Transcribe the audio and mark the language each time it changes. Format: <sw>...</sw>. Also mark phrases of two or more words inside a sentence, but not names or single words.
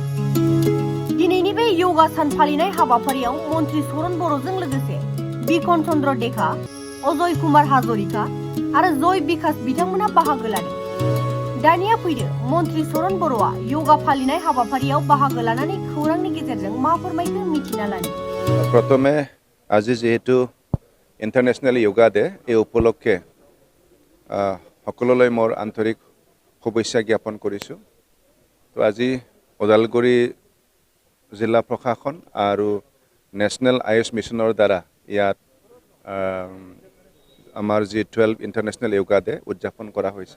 <brx>दिनैनि बे योगा सान फालिनाय हाबाफारियाव मन्त्रि चरण बर'जों लोगोसे बिकन चन्द्र देखा, अजय कुमार हाजरिका आरो जय बिकास बिथांमोना बाहागो लादों। दानिया फैदो मन्त्रि चरण बर'आ योगा फालिनाय हाबाफारियाव बाहागो लानानै खौरांनि गेजेरजों मा फोरमायखो मिथिना लानि।</brx> <as>प्रथमे আজি যেহেতু</as> <en>international yoga day,</en> <as>এই উপলক্ষে সকলোলৈ মোৰ আন্তৰিক শুভেচ্ছা জ্ঞাপন কৰিছোঁ। তো আজি ওদালগুৰি জিলা প্ৰশাসন আৰু নেশ্যনেল আয়ুষ মিছনৰ দ্বাৰা ইয়াত আমাৰ যি 12</as> <en>international yoga day</en> <as>উদযাপন কৰা হৈছে।</as>